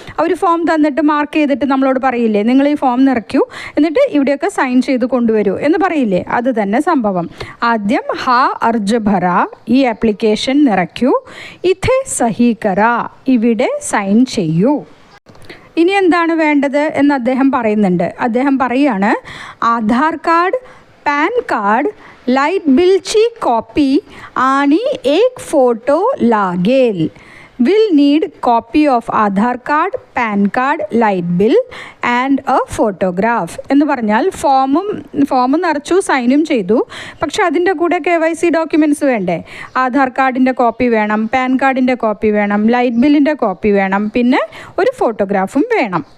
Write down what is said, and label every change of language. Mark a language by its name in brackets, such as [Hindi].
[Malayalam] അവർ form തന്നിട്ട് mark ചെയ്തിട്ട് നമ്മളോട് പറയില്ലേ, നിങ്ങൾ ഈ ഫോം നിറയ്ക്കൂ എന്നിട്ട് ഇവിടെയൊക്കെ സൈൻ ചെയ്ത് കൊണ്ടുവരൂ എന്ന് പറയില്ലേ? അത് തന്നെ സംഭവം. [Marathi] ആദ്യം ഹാ അർജ് ഭര, [Malayalam] ഈ ആപ്ലിക്കേഷൻ നിറയ്ക്കൂ. [Marathi] ഇഥേ സഹി കര, [Malayalam] ഇവിടെ സൈൻ ചെയ്യൂ. ഇനി എന്താണ് വേണ്ടത് എന്ന് അദ്ദേഹം പറയുന്നുണ്ട്. അദ്ദേഹം പറയുകയാണ്, [Marathi] Aadhaar card, pan card, light बिलची कॉपी आणि एक फोटो लागेल. [English] will need copy of Aadhaar card, PAN card, light bill and a photograph [Malayalam] എന്ന് പറഞ്ഞാൽ ഫോം നിറച്ചു, സൈനും ചെയ്തു. പക്ഷെ അതിൻ്റെ കൂടെ KYC ഡോക്യുമെൻറ്റ്സ് വേണ്ടേ? ആധാർ കാർഡിൻ്റെ കോപ്പി വേണം, പാൻ കാർഡിൻ്റെ കോപ്പി വേണം, ലൈറ്റ് ബില്ലിൻ്റെ കോപ്പി വേണം, പിന്നെ ഒരു ഫോട്ടോഗ്രാഫും വേണം.